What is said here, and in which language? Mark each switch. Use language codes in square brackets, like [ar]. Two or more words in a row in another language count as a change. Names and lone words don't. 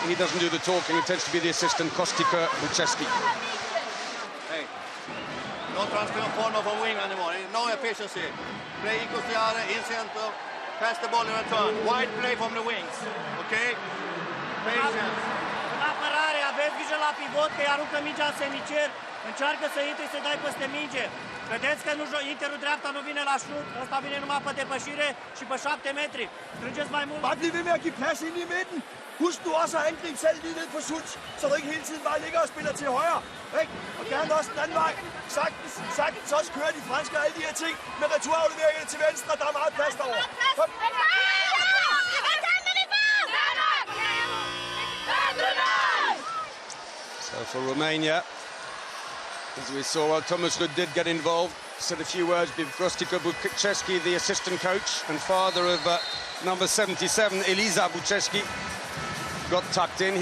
[en] He doesn't do the talking. It tends to be the assistant, Kostika Bucescu. Hey, no transfer of corner from wing anymore. No efficiency. Play equals the other, in center, pass the ball in return. Wide play from the wings. Okay? Patience. [ro] În apărare, aveți grijă la pivot, că îi aruncă mingea în semicer. Încearcă să intri, să dai peste minge. Vedeți că interul dreapta nu vine la șut, ăsta vine numai pe depășire și pe 7 metri. Strângeți mai mult. [da] Bare bliv ved med at give plads ind i midten. Husk nu også at angribe selv lige ned på Such, så du ikke hele tiden bare ligger og spiller til højre. Ikke? Og gerne også den anden vej. Sagtens også kører de franske og alle de her ting med returafleveringer til venstre. Der er meget plads derovre. Kom. [en] So for Romania, as we saw, Thomas Rudd did get involved, said a few words with Kostika Bucescu, the assistant coach and father of number 77, Eliza Bucescu, got tucked in.